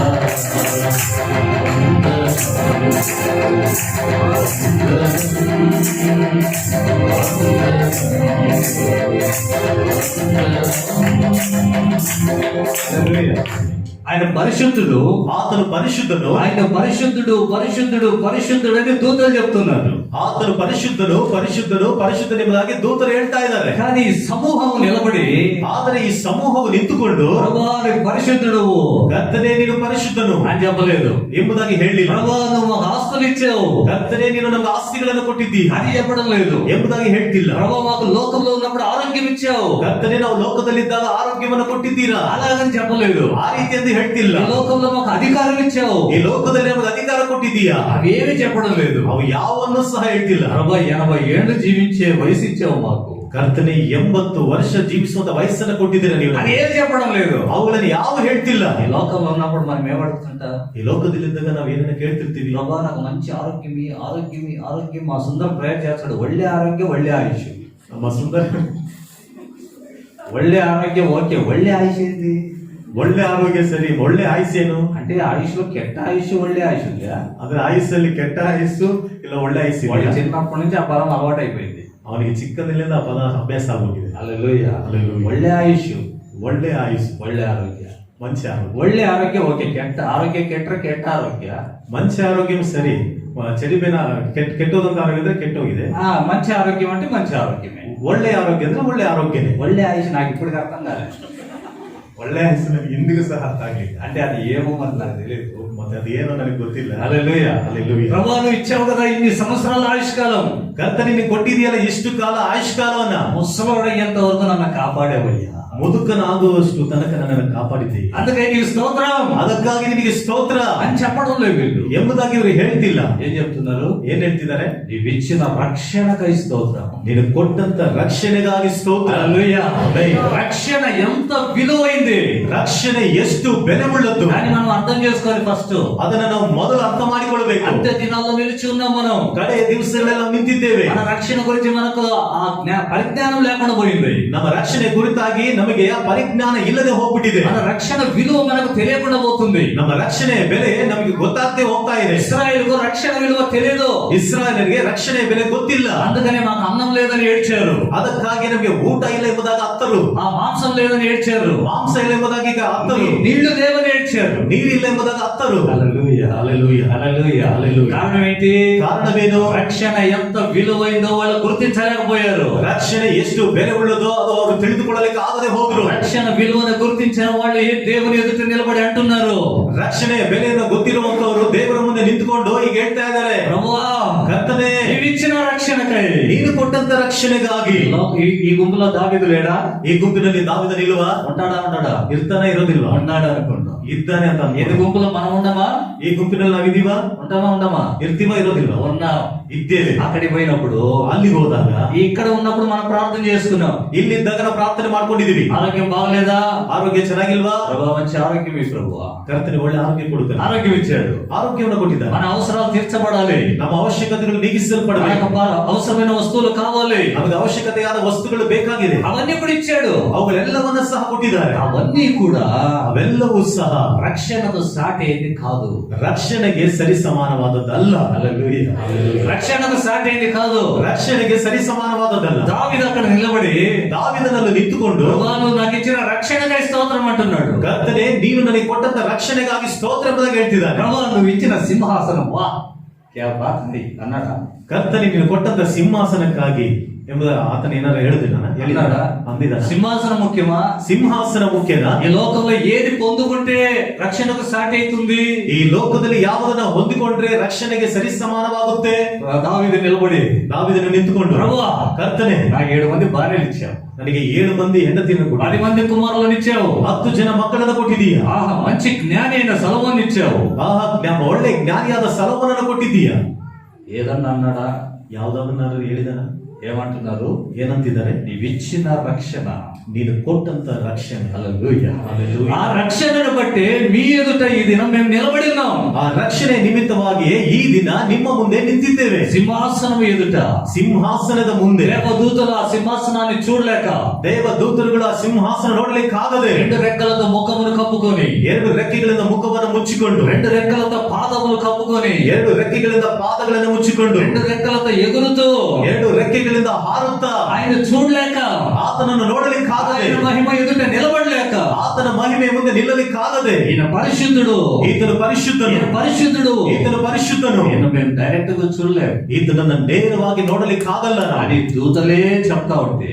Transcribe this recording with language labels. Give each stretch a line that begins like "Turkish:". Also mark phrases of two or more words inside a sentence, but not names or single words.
Telugu: ఆయన పరిశుద్ధుడు, ఆతను పరిశుద్ధుడు, ఆయన పరిశుద్ధుడు, పరిశుద్ధుడు, పరిశుద్ధుడు అని దూతలు చెప్తున్నారు. ఆతను పరిశుద్ధుడు, పరిశుద్ధుడు, పరిశుద్ధునిలాగే దూతలు
Kannada: ಹೇಳ್ತಾ ಇದ್ದಾರೆ.
Telugu: కానీ ఈ సమూహం నిలబడి,
Kannada: ಆದರೆ ಈ ಸಮೂಹವು ನಿಂತುಕೊಂಡು
Telugu: ప్రభువా నీవు పరిశుద్ధుడు,
Kannada: ಕರ್ತನೇ ನೀನು ಪರಿಶುದ್ಧನು
Telugu: అని చెప్పలేదు.
Kannada: ಎಂಬುದಾಗಿ ಹೇಳಿಲ್ಲ.
Telugu: ప్రభువా నువ్వు మాకు ఆస్తులు ఇచ్చావు,
Kannada: ಕರ್ತನೇ ನೀನು ನಮಗೆ ಆಸ್ತಿಗಳನ್ನು ಕೊಟ್ಟಿದ್ದೀ
Telugu: అని చెప్పడం లేదు.
Kannada: ಎಂಬುದಾಗಿ ಹೇಳ್ತಿಲ್ಲ.
Telugu: ప్రభువా మాకు లోకంలో ఉన్నప్పుడు ఆరోగ్యం ఇచ్చావు,
Kannada: ಕರ್ತನೇ ನಾವು ಲೋಕದಲ್ಲಿದ್ದಾಗ ಆರೋಗ್ಯವನ್ನು ಕೊಟ್ಟಿದ್ದೀರಾ,
Telugu: అలాగని చెప్పలేదు.
Kannada: ಆ ರೀತಿಯಂದು ಹೇಳ್ತಿಲ್ಲ.
Telugu: ఈ లోకంలో మాకు అధికారం ఇచ్చావు,
Kannada: ಈ ಲೋಕದಲ್ಲಿ ನಮಗೆ ಅಧಿಕಾರ ಕೊಟ್ಟಿದ್ದೀಯಾ,
Telugu: అవేమి చెప్పడం లేదు.
Kannada: ಅವು ಯಾವನ್ನು ಸಹ ಹೇಳ್ತಿಲ್ಲ.
Telugu: ప్రభువా 80 ఏళ్ళు జీవించే వయసు ఇచ్చావు మాకు,
Kannada: ಕರ್ತನೇ 80 ವರ್ಷ ಜೀವಿಸುವಂತ ವಯಸ್ಸನ್ನು ಕೊಟ್ಟಿದ್ದೀರಾ ನೀವು,
Telugu: అని ఏం చెప్పడం లేదు.
Kannada: ಅವುಗಳನ್ನು ಯಾವ ಹೇಳ್ತಿಲ್ಲ.
Telugu: ఈ లోకంలో ఉన్నప్పుడు మనం ఏమడుగుతుంటా?
Kannada: ಈ ಲೋಕದಲ್ಲಿದ್ದಾಗ ನಾವು ಏನನ್ನ ಕೇಳ್ತಿರ್ತೀವಿ?
Telugu: ప్రభా నాకు మంచి ఆరోగ్యం, ఆరోగ్యం, ఆరోగ్యం. మా సుందర ప్రయత్నం చేస్తాడు.
Kannada: ಒಳ್ಳೆ ಆರೋಗ್ಯಂ, ಒಳ್ಳೆ ಆಯುಷ್. ನಮ್ಮ ಸುಂದರ ಒಳ್ಳೆ ಆರೋಗ್ಯಂ
Telugu: ఓకే,
Kannada: ಒಳ್ಳೆ ಆಯುಷ್
Telugu: ఏంటి?
Kannada: ಒಳ್ಳೆ ಆರೋಗ್ಯ ಸರಿ, ಒಳ್ಳೆ ಆಯುಸ್ಸೇನು?
Telugu: అంటే ఆయుష్లో
Kannada: ಕೆಟ್ಟ ಆಯುಷ್, ಒಳ್ಳೆ ಆಯುಷ್
Telugu: ఉందా?
Kannada: ಅದ್ರ ಆಯುಸ್ಸಲ್ಲಿ ಕೆಟ್ಟ ಆಯುಸ್ಸು ಇಲ್ಲ ಒಳ್ಳೆ ಆಯುಸ್ಸು
Telugu: వాడు
Kannada: ಇದೆಯಾ?
Telugu: చిన్నప్పటి నుంచి ఆ పదం అలవాటు అయిపోయింది.
Kannada: ಅವನಿಗೆ ಚಿಕ್ಕಂದಿನಿಂದ ಆ ಪದ ಅಭ್ಯಾಸ ಆಗೋಗಿದೆ.
Telugu: హల్లెలూయా. హల్లెలూయా.
Kannada: ಒಳ್ಳೆ ಆಯುಷ್, ಒಳ್ಳೆ ಆಯುಸ್, ಒಳ್ಳೆ ಆರೋಗ್ಯ. ಮಂచి ಆರೋಗ್ಯ. ಒಳ್ಳೆ ಆರೋಗ್ಯಂ ಓಕೆ, ಕೆಟ್ಟ ఆరోగ్య ಕೆಟ್ಟ ಕೆಟ್ಟ ಆರೋಗ್ಯ. ಮಂచి ಆರೋಗ್ಯ ಸರಿ, చెడిపోయిన ಕೆಟ್ಟೋದಂತ ಆರೋಗ್ಯ ಅಂದ್ರೆ ಕೆಟ್ಟೋಗಿದೆ.
Telugu: మంచి ఆరోగ్యం అంటే మంచి ఆరోగ్యమే.
Kannada: ಒಳ್ಳೆ ಆರೋಗ್ಯ ಅಂದ್ರೆ ಒಳ್ಳೆ ಆರೋಗ್ಯನೇ. ಒಳ್ಳೆ ಆಯುಷ್
Telugu: నాకు ఇప్పటికి అర్థం కాలేదు.
Kannada: ಒಳ್ಳೆ ಆಯುಸ್ ನನಗೆ ಇಂದಿಗೂ ಸಹ ಅರ್ಥ ಆಗ್ಲಿಲ್ಲ.
Telugu: అంటే అది ఏమో మరి నాకు తెలియదు.
Kannada: ಮತ್ತೆ ಅದೇನೋ ನನಗೆ ಗೊತ್ತಿಲ್ಲ.
Telugu: హల్లెలూయా. హల్లెలూయా. ప్రభువా నువ్వు ఇచ్చావు కదా ఇన్ని సంవత్సరాల ఆయుష్కాలం,
Kannada: ಕರ್ತನೇ ನೀನು ಕೊಟ್ಟಿದೆಯಲ್ಲ ಇಷ್ಟು ಕಾಲ ಆಯುಷ್ಕಾಲವನ್ನ,
Telugu: ముసలోడయ్యేంత వరకు నన్ను కాపాడేవయ్యా.
Kannada: ಮುದುಕನಾಗುವಷ್ಟು ತನಕ ನನ್ನನ್ನು ಕಾಪಾಡಿದ್ದೀ,
Telugu: అందుకే నీకు స్తోత్రం
Kannada: ಅದಕ್ಕಾಗಿ ನಿನಗೆ ಸ್ತೋತ್ರ
Telugu: అని చెప్పడం లేదు వీళ్ళు.
Kannada: ಎಂಬುದಾಗಿ ಇವರು ಹೇಳ್ತಿಲ್ಲ.
Telugu: ఏం చెప్తున్నారు?
Kannada: ಏನ್ ಹೇಳ್ತಿದ್ದಾರೆ?
Telugu: నీవిచ్చిన రక్షణకై స్తోత్రం.
Kannada: ನೀನು ಕೊಟ್ಟಂತ ರಕ್ಷಣೆಗಾಗಿ ಸ್ತೋತ್ರ.
Telugu: హల్లెలూయా. ఆమేన్. రక్షణ ఎంత విలువైంది,
Kannada: ರಕ್ಷಣೆ ಎಷ್ಟು ಬೆಲೆ ಉಳ್ಳದ್ದು
Telugu: దాన్ని మనం అర్థం చేసుకోవాలి ఫస్ట్.
Kannada: ಅದನ್ನ ನಾವು ಮೊದಲು ಅರ್ಥ ಮಾಡಿಕೊಳ್ಳಬೇಕು.
Telugu: అంత్య దినాల్లో నిలిచి ఉన్నాం మనం.
Kannada: ಕಡೆ ದಿವಸಗಳಲ್ಲಿ ನಾವು ನಿಂತಿದ್ದೇವೆ.
Telugu: మన రక్షణ గురించి మనకు ఆ పరిజ్ఞానం లేకుండా పోయింది.
Kannada: ನಮ್ಮ ರಕ್ಷಣೆ ಕುರಿತಾಗಿ ನಮಗೆ ಆ ಪರಿಜ್ಞಾನ ಇಲ್ಲದೆ ಹೋಗ್ಬಿಟ್ಟಿದೆ.
Telugu: మన రక్షణ విలువ మనకు తెలియకుండా పోతుంది.
Kannada: ನಮ್ಮ ರಕ್ಷಣೆ ಬೆಲೆ ನಮಗೆ ಗೊತ್ತಾಗದೆ ಹೋಗ್ತಾ ಇದೆ.
Telugu: ఇశ్రాయేలుకు రక్షణ విలువ తెలియదు.
Kannada: ಇಸ್ರಾಯೇಲರಿಗೆ ರಕ್ಷಣೆ ಬೆಲೆ ಗೊತ್ತಿಲ್ಲ.
Telugu: అందుకనే మాకు అన్నం లేదని ఏడ్చారు,
Kannada: ಅದಕ್ಕಾಗಿ ನಮಗೆ ಊಟ ಇಲ್ಲ ಎಂಬುದಾಗ ಅತ್ತರು,
Telugu: ఆ మాంసం లేదని ఏడ్చారు,
Kannada: ಮಾಂಸ ಇಲ್ಲ ಎಂಬುದಾಗಿ ಈಗ ಅತ್ತರು,
Telugu: నీళ్లు లేవని ఏడ్చారు.
Kannada: ನೀರಿಲ್ಲ ಎಂಬುದಾಗ ಅತ್ತರು.
Telugu: హల్లెలూయా. హల్లెలూయా. హల్లెలూయా. హల్లెలూయా. కారణం ఏంటి?
Kannada: ಕಾರಣವೇನು?
Telugu: రక్షణ ఎంత విలువైందో వాళ్ళు గుర్తించలేకపోయారు.
Kannada: ರಕ್ಷಣೆ ಎಷ್ಟು ಬೆಲೆ ಉಳ್ಳದೋ ಅದು ಅವರು ತಿಳಿದುಕೊಳ್ಳಲಿಕ್ಕೆ ಆಗದೆ ಹೋದ್ರು.
Telugu: రక్షణ విలువను గుర్తించిన వాళ్ళు ఏ దేవుని ఎదుట నిలబడి అంటున్నారు,
Kannada: ರಕ್ಷಣೆ ಬೆಲೆಯನ್ನು ಗೊತ್ತಿರುವಂತವರು ದೇವರ ಮುಂದೆ ನಿಂತುಕೊಂಡು ಈಗ ಹೇಳ್ತಾ ಇದ್ದಾರೆ,
Telugu: ప్రభువా
Kannada: ಕರ್ತನೇ
Telugu: నీవిచ్చిన రక్షణకై రక్షణకై
Kannada: ನೀನು ಕೊಟ್ಟಂತ ರಕ್ಷಣೆಗಾಗಿ.
Telugu: ఈ గుంపులో దావీదు లేడా?
Kannada: ಈ ಗುಂಪಿನಲ್ಲಿ ದಾವಿದನ ಇಲ್ವಾ?
Telugu: ఉంటాడా?
Kannada: ಇರ್ತಾನೆ ಇರೋದಿಲ್ವಾ?
Telugu: ఉన్నాడు అనుకుంటా.
Kannada: ಇದ್ದಾನೆ ಅಂತ
Telugu: ఎన్ని
Kannada: ಅನ್ಕೊಂಡು.
Telugu: గుంపులో మనం ఉండమా?
Kannada: ಈ ಗುಂಪಿನಲ್ಲಿ ನಾವಿದೀವಾ?
Telugu: ఉండమా?
Kannada: ಇರ್ತೀವಾ ಇರೋದಿಲ್ವಾ?
Telugu: ఉన్నాం.
Kannada: ಇದ್ದೇವೆ.
Telugu: అక్కడికి పోయినప్పుడు
Kannada: ಅಲ್ಲಿಗೆ ಹೋದಾಗ
Telugu: ఇక్కడ ఉన్నప్పుడు మనం ప్రార్థన చేసుకున్నాం.
Kannada: ಇಲ್ಲಿದ್ದಾಗ ನಾವು ಪ್ರಾರ್ಥನೆ ಮಾಡ್ಕೊಂಡಿದೀವಿ.
Telugu: ఆరోగ్యం బాగలేదా?
Kannada: ಆರೋಗ್ಯ ಚೆನ್ನಾಗಿಲ್ವಾ?
Telugu: ప్రభా మంచి ఆరోగ్యం ఈ ప్రభువా.
Kannada: ಕರ್ತನೆ ಒಳ್ಳೆ ಆರೋಗ್ಯ ಕೊಡುತ್ತಾನೆ.
Telugu: ఆరోగ్యం ఇచ్చాడు.
Kannada: ಆರೋಗ್ಯವನ್ನು ಕೊಟ್ಟಿದ್ದಾನೆ.
Telugu: మన అవసరాలు తీర్చబడాలి.
Kannada: ನಮ್ಮ ಅವಶ್ಯಕತೆಗಳು ನೀಗಿಸಲ್ಪಡಬೇಕು.
Telugu: మనకు అవసరమైన వస్తువులు కావాలి.
Kannada: ನಮಗೆ ಅವಶ್ಯಕತೆಯಾದ ವಸ್ತುಗಳು ಬೇಕಾಗಿದೆ.
Telugu: అవన్నీ కూడా ఇచ్చాడు.
Kannada: ಅವುಗಳೆಲ್ಲವನ್ನ ಸಹ ಕೊಟ್ಟಿದ್ದಾರೆ.
Telugu: అవన్నీ కూడా
Kannada: ಅವೆಲ್ಲವೂ ಸಹ
Telugu: రక్షణతో సాటి అయింది కాదు.
Kannada: ರಕ್ಷಣೆಗೆ ಸರಿ ಸಮಾನವಾದದ್ದಲ್ಲ.
Telugu: హల్లెలూయా. రక్షణకు సాటి అయింది కాదు.
Kannada: ರಕ್ಷಣೆಗೆ ಸರಿ ಸಮಾನವಾದದ್ದಲ್ಲ.
Telugu: దావీదు అక్కడ నిలబడి
Kannada: ದಾವಿದನಲ್ಲಿ ನಿಂತುಕೊಂಡು
Telugu: ప్రభువా నువ్వు నాకు ఇచ్చిన రక్షణకై స్తోత్రం అంటున్నాడు.
Kannada: ಕರ್ತನೆ ನೀನು ನನಗೆ ಕೊಟ್ಟಂತ ರಕ್ಷಣೆಗಾಗಿ ಸ್ತೋತ್ರ ಎಂಬುದಾಗಿ ಹೇಳ್ತಿದ್ದಾನೆ.
Telugu: ప్రభువా నువ్వు ఇచ్చిన సింహాసనం
Hindi: वाह क्या बात है
Telugu: అన్నాడా?
Kannada: ಕರ್ತನೆ ನೀನು ಕೊಟ್ಟಂತ ಸಿಂಹಾಸನಕ್ಕಾಗಿ ಎಂಬುದ ಆತನ ಏನಾರ ಹೇಳಿದಿಲ್ಲ
Telugu: అన్నాడా?
Kannada: ಅಂದಿದ್ದಾನೆ.
Telugu: సింహాసనం ముఖ్యమా?
Kannada: ಸಿಂಹಾಸನ ಮುಖ್ಯನಾ?
Telugu: ఈ లోకంలో ఏది పొందుకుంటే రక్షణకు సాటి అవుతుంది?
Kannada: ಈ ಲೋಕದಲ್ಲಿ ಯಾವುದನ್ನ ಹೊಂದಿಕೊಂಡ್ರೆ ರಕ್ಷಣೆಗೆ ಸರಿ ಸಮಾನವಾಗುತ್ತೆ?
Telugu: దావీదు నిలబడి
Kannada: ದಾವಿದನು నిಂತುಕೊಂಡು
Telugu: ప్రభువా
Kannada: ಕರ್ತನೆ
Telugu: నాకు 7 మంది భార్యలు ఇచ్చావు,
Kannada: ನನಗೆ 7 ಮಂದಿ ಹೆಂಡತಿಯನ್ನು ಕೊಡು,
Telugu: 10 మంది కుమారులను ఇచ్చావు,
Kannada: 10 ಜನ ಮಕ್ಕಳನ್ನು ಕೊಟ್ಟಿದೀಯ,
Telugu: ఆహా మంచి జ్ఞాని అయిన సొలొమోన్ ఇచ్చావు.
Kannada: ಒಳ್ಳೆ ಜ್ಞಾನಿಯಾದ ಸೊಲೊಮೋನನ್ನು ಕೊಟ್ಟಿದ್ದೀಯ.
Telugu: ఏదన్నా అన్నాడా?
Kannada: ಯಾವ್ದಾದ್ರು ಹೇಳಿದಾನ?
Telugu: ఏమంటున్నారు?
Kannada: ಏನಂತಿದ್ದಾರೆ?
Telugu: నీవిచ్చిన రక్షణ,
Kannada: ನೀನು ಕೊಟ್ಟಂತ ರಕ್ಷಣೆ.
Telugu: హల్లెలూయా. హల్లెలూయా. ఆ రక్షణను బట్టి మీ ఎదుట ఈ దినం మేము నిలబడి ఉన్నాం.
Kannada: ಆ ರಕ್ಷಣೆ ನಿಮಿತ್ತವಾಗಿಯೇ ಈ ದಿನ ನಿಮ್ಮ ಮುಂದೆ ನಿಂತಿದ್ದೇವೆ.
Telugu: సింహాసనం ఎదుట
Kannada: ಸಿಂಹಾಸನದ ಮುಂದೆ
Telugu: దేవదూతలు ఆ సింహాసనాన్ని చూడలేక
Kannada: ದೇವದೂತರುಗಳು ಆ ಸಿಂಹಾಸನ ನೋಡಲಿಕ್ಕಾಗದೆ
Telugu: 2 రెక్కలతో ముఖమును కప్పుకొని,
Kannada: 2 ರೆಕ್ಕೆಗಳಿಂದ ಮುಖವನ್ನು ಮುಚ್ಚಿಕೊಂಡು,
Telugu: 2 రెక్కలతో పాదములు కప్పుకొని,
Kannada: 2 ರೆಕ್ಕೆಗಳಿಂದ ಪಾದಗಳನ್ನು ಮುಚ್ಚಿಕೊಂಡು,
Telugu: 2 రెక్కలతో ఎగురుతూ
Kannada: 2 ರೆಕ್ಕೆಗಳಿಂದ ಹಾರುತ್ತಾ
Telugu: ఆయన చూడలేక,
Kannada: ಆತನನ್ನು ನೋಡಲಿಕ್ಕಾಗದೆ,
Telugu: ఆయన మహిమ ఎదుట నిలబడలేక,
Kannada: ಆತನ ಮಹಿಮೆ ಮುಂದೆ ನಿಲ್ಲಲಿಕ್ಕಾಗದೆ,
Telugu: ఈయన పరిశుద్ధుడు,
Kannada: ಈತನು ಪರಿಶುದ್ಧನು,
Telugu: ఈయన పరిశుద్ధుడు,
Kannada: ಈತನು ಪರಿಶುದ್ಧನು,
Telugu: ఈయన మేము డైరెక్ట్ గా చూడలేము
Kannada: ಈತನನ್ನು ನೇರವಾಗಿ ನೋಡಲಿಕ್ಕಾಗಲ್ಲ
Telugu: అని దూతలే చెప్తా ఉంటే